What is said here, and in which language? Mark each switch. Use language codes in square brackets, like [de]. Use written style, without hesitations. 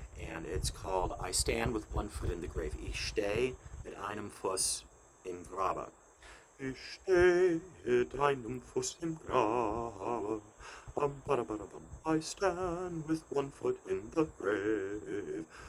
[en] And it's called I Stand with One Foot in the Grave. [de] Ich stehe mit einem Fuß im Grabe. Ich stehe mit einem Fuß im Grabe. [en] I stand with one foot in the grave.